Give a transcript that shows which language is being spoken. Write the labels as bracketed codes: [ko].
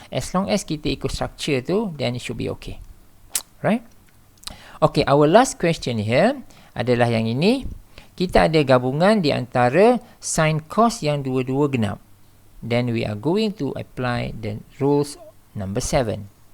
[en] As long as [ms] kita ikut [en] structure tu, then it should be okay. Right? Okay, our last question here [ms] adalah yang ini. Kita ada gabungan di antara sin cos yang dua-dua genap. [en] Then we are going to apply the rules number 7.